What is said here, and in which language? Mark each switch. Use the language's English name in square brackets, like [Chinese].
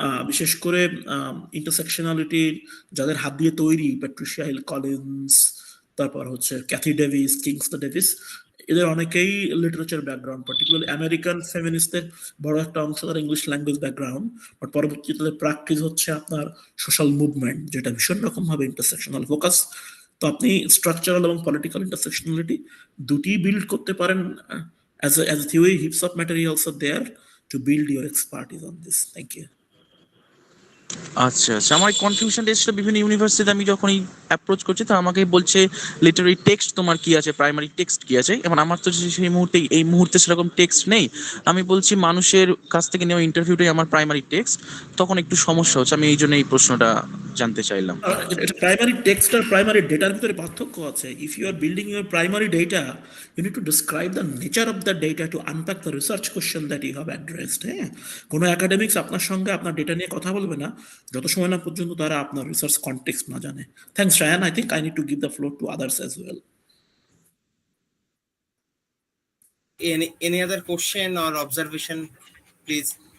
[Bangla] বিশেষ করে ইন্টারসেকশনালিটির যাদের হাত দিয়ে তৈরি, প্যাট্রিশিয়া হিল কলিন্স, তারপর হচ্ছে ক্যাথি ডেভিস, কিংসটন ডেভিস, এদের অনেকেই লিটারেচার ব্যাকগ্রাউন্ড, পার্টিকুলারলি আমেরিকান ফেমিনিস্টদের বড় একটা অংশ তার ইংলিশ ল্যাঙ্গুয়েজ ব্যাকগ্রাউন্ড, বাট পরবর্তীতে তাদের প্র্যাকটিস হচ্ছে আপনার সোশ্যাল মুভমেন্ট, যেটা ভীষণ রকমভাবে ইন্টারসেকশনাল ফোকাস। তো আপনি স্ট্রাকচারাল এবং পলিটিক্যাল ইন্টারসেকশনালিটি দুটি বিল্ড করতে পারেন। [English] As a theory, heaps of materials are there to build your expertise on this. Thank you. [Bangla] আচ্ছা আচ্ছা, আমার কনফিউশন এসেছিল বিভিন্ন ইউনিভার্সিটিতে আমি যখনই অ্যাপ্রোচ করছি, তো আমাকে বলছে লিটারারি টেক্সট তোমার কি আছে, প্রাইমারি টেক্সট কি আছে। এখন আমার তো সেই মুহূর্তে এই মুহূর্তে সেরকম টেক্সট নেই। আমি বলছি মানুষের কাছ থেকে নেওয়া ইন্টারভিউটাই আমার প্রাইমারি টেক্সট, তখন একটু সমস্যা হচ্ছে। আমি এই জন্য এই প্রশ্নটা জানতে চাইলাম। এটা প্রাইমারি টেক্সট আর প্রাইমারি ডেটার ভিতরে পার্থক্য আছে। [English] If you are building your primary data, you need to describe the nature of the data to unpack the research question that you have addressed. [Bangla] হ্যাঁ, কোনো একাডেমিক্স আপনার সঙ্গে আপনার ডেটা নিয়ে কথা বলবে না যত সময় না পর্যন্ত তারা আপনার রিসার্চ কনটেক্সট না জানে। [English] Thanks Ryan, I think I need to give the floor to others as well. Any other question or observation, please?